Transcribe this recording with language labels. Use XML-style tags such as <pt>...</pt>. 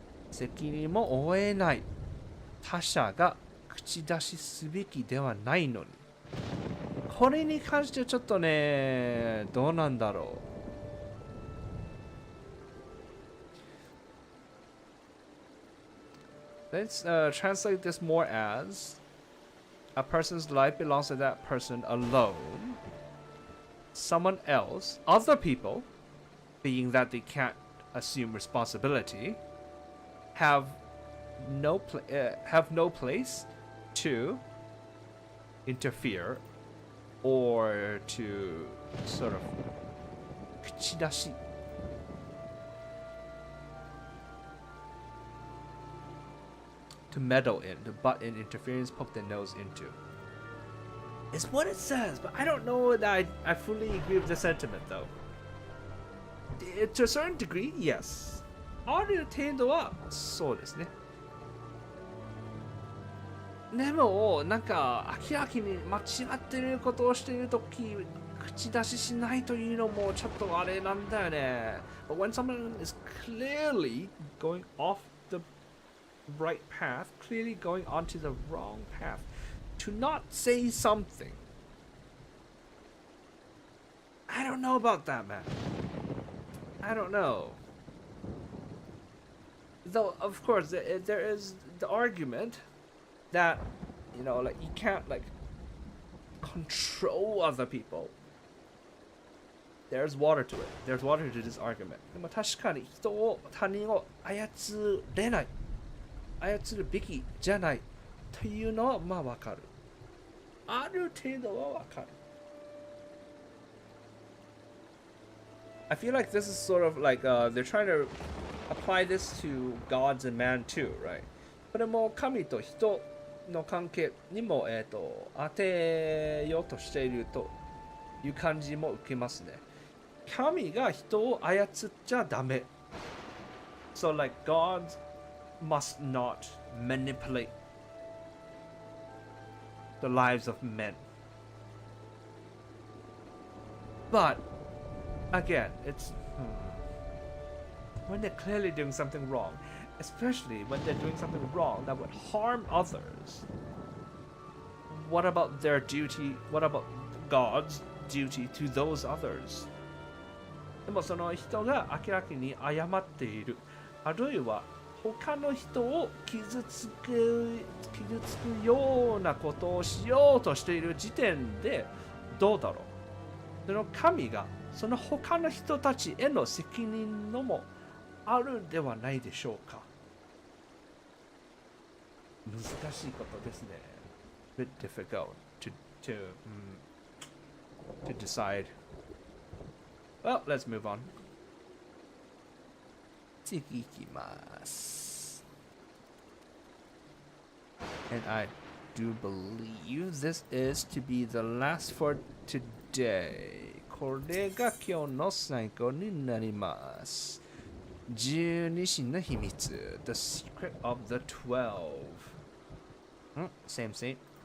<ja>責任も負えない。他者が口出しすべきではないのに。これに関してはちょっとね、どうなんだろう。</ja> <en>Let's translate this more as a person's life belongs to that person alone. Someone else, other people, being that they can't assume responsibility, have no place to interfere or to sort of 口出し to meddle in, to butt in interference, poke their nose into. It's what it says, but I don't know that I fully agree with the sentiment though. To a certain degree, yes.</en> <ja>ある程度はそうですね。でもなんか明らかに間違ってることをしているとき口出ししないというのもちょっとあれなんだよね。</ja> <en>But when someone is clearly going off the right path, clearly going onto the wrong path, to not say something, I don't know about that, man. I don't know. Though, of course, there is the argument that, you know, like, you can't, like, control other people. There's water to it. There's water to this argument.</en> <ja>でも確かに人を、他人を操れない。操るべきじゃないというのはまあわかる。ある程度はわかる。</ja> <en>I feel like this is sort of like they're trying to apply this to gods and man too, right?</en> <ja>これも神と人の関係にも、当てようとしているという感じも受けますね。神が人を操っちゃダメ。</ja> <en>So like gods must not manipulate the lives of men. But again, it's when they're clearly doing something wrong, especially when they're doing something wrong that would harm others. What about their duty? What about God's duty to those others?</en> <ja>でもその人が明らかに謝っている。あるいは他の人を傷つくようなことをしようとしている時点でどうだろう。その神がその他の人たちへの責任のもあるではないでしょうか。難しいことですね。</ja> <en>Bit difficult to decide. Well, let's move on.</en> <ja>次いきます。</ja> <en>And I do believe this is to be the last for today.</en> <ja>これが今日の最後になります。</ja> <en>十二神の秘密 The Secret of the 12. Same.</en>